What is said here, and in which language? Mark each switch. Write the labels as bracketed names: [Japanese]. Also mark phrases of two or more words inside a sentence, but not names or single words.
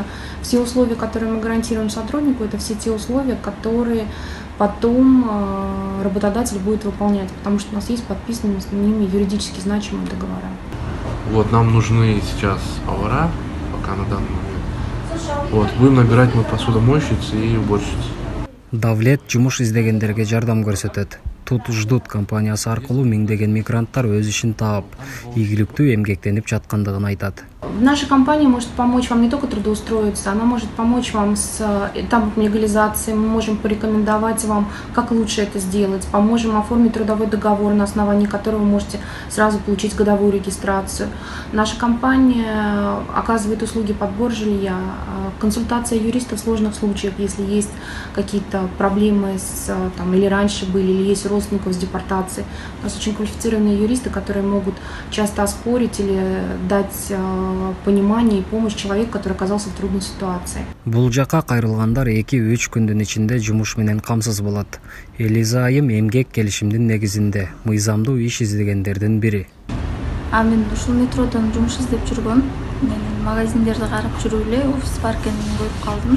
[Russian] Все условия, которые мы гарантируем сотруднику, это все те условия, которые потом работодатель будет выполнять, потому что у нас есть подписанные с ними юридически значимые договора. Вот, нам нужны сейчас повара, пока на данный момент. Вот, будем набирать мы посудомойщиц и уборщиц. [Kyrgyz] Давлет жумуш издегендерге жардам көрсөтөт. Тут ждут компаниясы аркылуу миңдеген мигранттар өз ишин таап, ийгиликтүү эмгектенип жаткандыгын айтат. [Russian] Наша компания может помочь вам не только трудоустроиться, она может помочь вам с этапом легализации, мы можем порекомендовать вам, как лучше это сделать, поможем оформить трудовой договор, на основании которого вы можете сразу получить годовую регистрацию. Наша компания оказывает услуги подбор жилья, консультация юриста в сложных случаях, если есть какие-то проблемы или раньше были, или есть родственников с депортацией. У нас очень квалифицированные юристы, которые могут часто оспорить или дать понимание и помощь человеку, который оказался в трудной ситуации. [Kyrgyz] Бул жака кайрылгандар 2-3 күндүн ичинде жумуш менен камсыз болот. Элиза айым эмгек келишимдин негизинде мыйзамдуу иш издегендердин бири. Мен ушул метродон жумуш издеп жүргөм. Мен магазиндерди карап жүрүп эле офис бар экенин көрүп калдым.